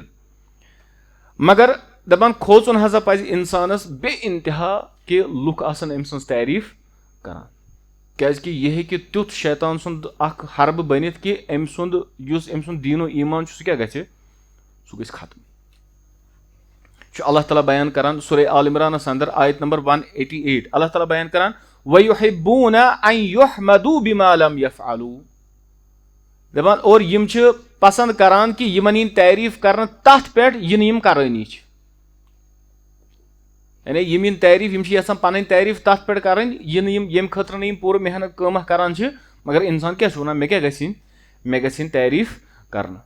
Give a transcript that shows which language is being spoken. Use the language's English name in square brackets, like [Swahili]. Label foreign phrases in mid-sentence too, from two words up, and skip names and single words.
[Kashmiri] مگر دَپان کھوژُن ہسا پزِ اِنسانس بے اِنتِہا کہِ لُکھ آسن أمۍ سٕنٛز تعریٖف کران کیازِ کہِ یہِ ہیٚکہِ تیُتھ شیطان سُنٛد اکھ حربہٕ بٔنِتھ کہِ أمۍ سُنٛد یُس أمۍ سُنٛد دیٖنو ایٖمان چھُ سُہ کیٛاہ گژھِ سُہ گژھِ ختم. چھُ اللہ تعالیٰ بیان کران سورہ آل عمرانس اندر آیت نمبر 188 اللہ تعالیٰ بیان کران [Arabic] وَیُحِبُّونَ اَن یُحْمَدوٗ بِما لَم یَفعَلوٗ [Kashmiri] دَپان اور یِم چھِ پسنٛد کران کہِ یِمن یِنۍ تعریٖف کرنہٕ تتھ پٮ۪ٹھ یہِ نہٕ یِم کرٲنی چھِ یعنی یِم یِن تعریٖف یِم چھِ یژھان پنٕنۍ تعریٖف تتھ پٮ۪ٹھ کرٕنۍ یہِ نہٕ یِم ییٚمہِ خٲطرٕ نہٕ یِم پوٗرٕ محنت کٲمہ کران چھِ مگر اِنسان کیٛاہ چھُ وَنان مےٚ کیٛاہ گژھِ یِنۍ مےٚ گژھِ یِنۍ تعریٖف کرنہٕ.